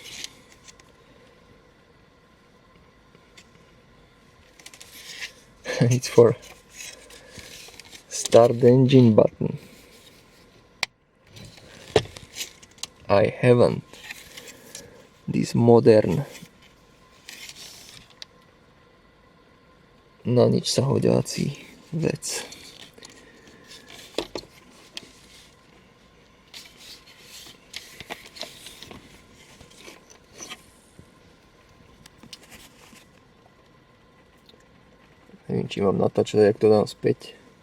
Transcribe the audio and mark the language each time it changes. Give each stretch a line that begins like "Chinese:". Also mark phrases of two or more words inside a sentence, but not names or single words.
English: It's for start the engine button. I haven't this modern
Slovak: na nič sa hodiaci vec. Neviem, či mám natáčať, jak to dám späť.